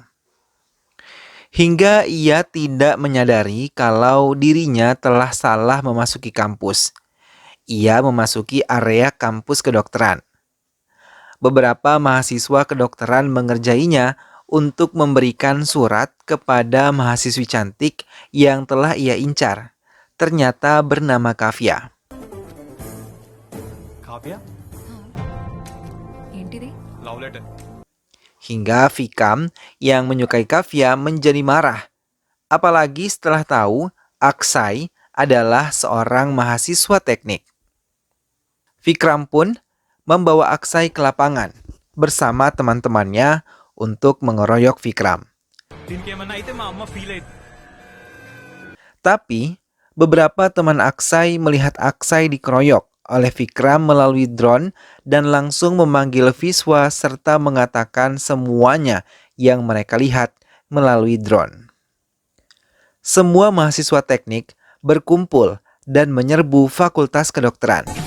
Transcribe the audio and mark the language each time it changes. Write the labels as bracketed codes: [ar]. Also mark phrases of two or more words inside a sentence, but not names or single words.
[id] Hingga ia tidak menyadari kalau dirinya telah salah memasuki kampus. Ia memasuki area kampus kedokteran. Beberapa mahasiswa kedokteran mengerjainya untuk memberikan surat kepada mahasiswi cantik yang telah ia incar. Ternyata bernama Kavya. Kavya? [te] ఏంటిది [en] Love letter. [id] Hingga Vikram yang menyukai Kavya menjadi marah. Apalagi setelah tahu Aksai adalah seorang mahasiswa teknik. Vikram pun membawa Aksai ke lapangan bersama teman-temannya untuk mengeroyok Vikram. [te] దీనికేమన్నా అయితే మా అమ్మ ఫీల్ అయింది. [id] Tapi, beberapa teman Aksai melihat Aksai dikeroyok oleh Vikram melalui drone dan langsung memanggil Viswa serta mengatakan semuanya yang mereka lihat melalui drone. Semua mahasiswa teknik berkumpul dan menyerbu Fakultas Kedokteran.